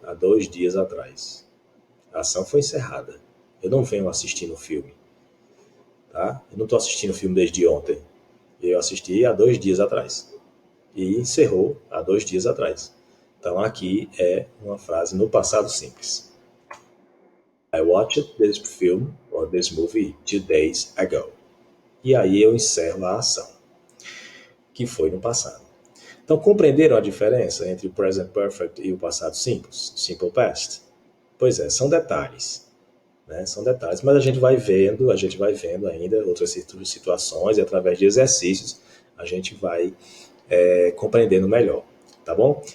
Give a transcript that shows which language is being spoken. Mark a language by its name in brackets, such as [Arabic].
[Portuguese] Há 2 dias atrás. A ação foi encerrada. Eu não venho assistindo o filme. Tá? Eu não estou assistindo o filme desde ontem. Eu assisti há 2 dias atrás. E encerrou há 2 dias atrás. Então aqui é uma frase no passado simples. [English] I watched this film or this movie 2 days ago. [Portuguese] E aí eu encerro a ação, que foi no passado. Então, compreenderam a diferença entre o present perfect e o passado simples, simple past? Pois é, são detalhes, né? São detalhes, mas a gente vai vendo ainda outras situações e através de exercícios a gente vai compreendendo melhor, tá bom?